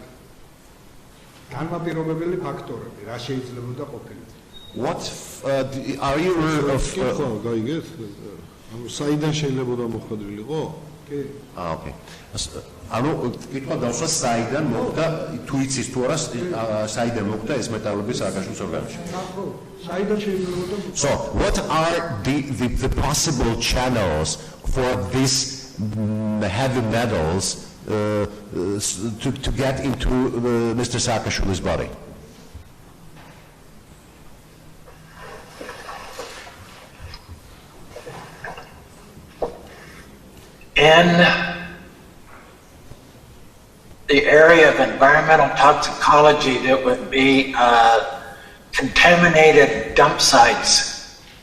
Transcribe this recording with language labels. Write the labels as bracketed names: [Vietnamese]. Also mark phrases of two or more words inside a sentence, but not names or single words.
[Georgian] განმაპირობებელი ფაქტორები რა შეიძლებოდა ყოფილიყო. [English] What are you aware of? [Georgian] გაიგეთ? ანუ საიდან შეიძლება მოხდრილიყო? კი. [English] Okay. [Georgian] ანუ კითხვა დავსვა საიდან მოხდა, თუ იცის თუ არა საიდან მოხდა ეს მეტალები სააკაშვილის ორგანიზმში. საიდან შეიძლება? [English] So, what are the possible channels for these heavy metals to get into Mr. Saakashvili's body? In the area of environmental toxicology, that would be contaminated dump sites